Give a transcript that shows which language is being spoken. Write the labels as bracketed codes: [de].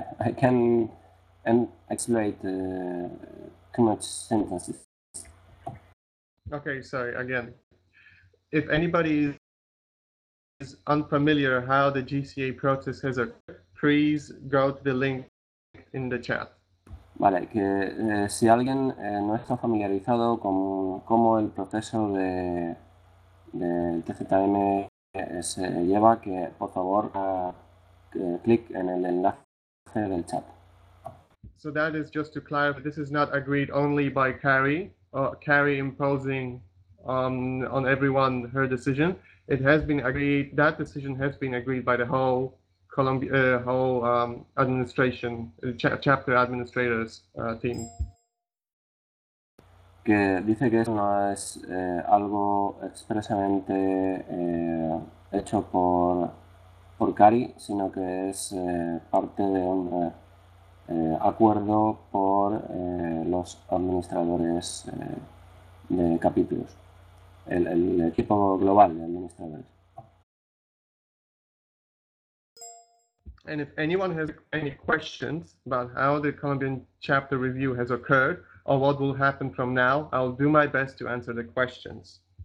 [en] I can and accelerate too much sentences. Okay, sorry, again. If anybody is unfamiliar how the GCA process has occurred, please go to the link in the chat. [es] Vale, que si alguien no está familiarizado con cómo el proceso de TZM se lleva, que por favor clic en el enlace del chat. [en] So that is just to clarify, this is not agreed only by Kari, or Kari imposing on everyone her decision. It has been agreed, that decision has been agreed by the whole Colombia, whole administration, chapter administrators team. [es] que dice que eso no es algo expresamente hecho por Cari, sino que es parte de un acuerdo por los administradores de capítulos, el equipo global de administradores. [en] And if anyone has any questions about how the Colombian chapter review has occurred or what will happen from now, I'll do my best to answer the questions.